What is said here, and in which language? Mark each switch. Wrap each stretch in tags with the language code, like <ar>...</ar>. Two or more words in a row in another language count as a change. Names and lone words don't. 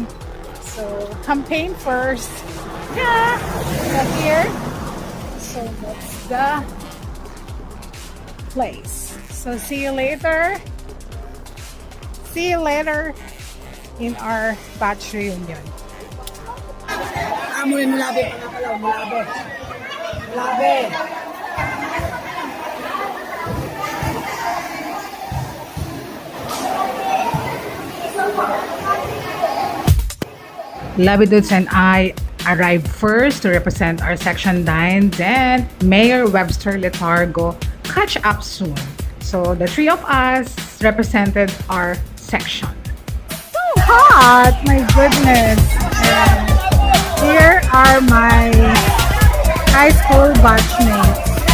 <en>So campaign first. Yeah, so here. So that's the place. So see you later. See you later in our batch reunion.</en> <ceb>Amoy mulabi pa nga pala, mulabi. Mulabi.</ceb> <en>Labidudes and I arrived first to represent our Section 9. Then Mayor Webster Letargo catch up soon. So the three of us represented our section. So hot! My goodness! And here are my high school batchmates.</en>